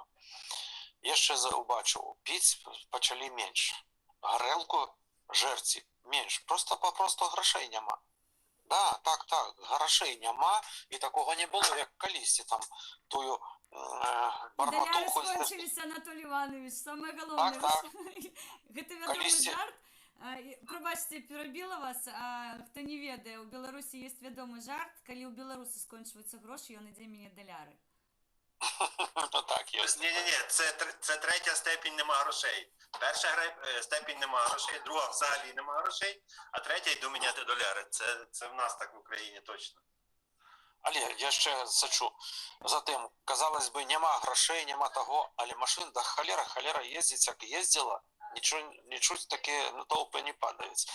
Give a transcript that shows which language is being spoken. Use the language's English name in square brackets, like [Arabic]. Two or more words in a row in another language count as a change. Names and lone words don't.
[Belarusian] Яшчэ убачыў, піць пачалі менш. Гарэлку жэрці менш. Папросту грошей няма. Да, так, грошей няма, і [Ukrainian] такого не було, [Belarusian] як калісьці, там, тую барматуху. [Ukrainian] Даляри скончились, Анатолій Іванович, саме головне. Так. [Belarusian] Гэта вядомы жарт. Пробачце, перабіла вас, хто не ведае, у Беларусі ёсць вядомы жарт, калі ў беларуса скончваюцца грошы, ён ідзе мяне даляры. Ну так, ёсць. [Ukrainian] Ні, це третя степінь нема грошей. Перша степінь нема грошей, друга взагалі нема грошей, а третя йду міняти доляри. Це в нас так в Україні точно. Але я ще сачу за тим, казалось би, нема грошей, нема того, але машин, да холера їздить, як їздила, нічого таке на толпи не падають.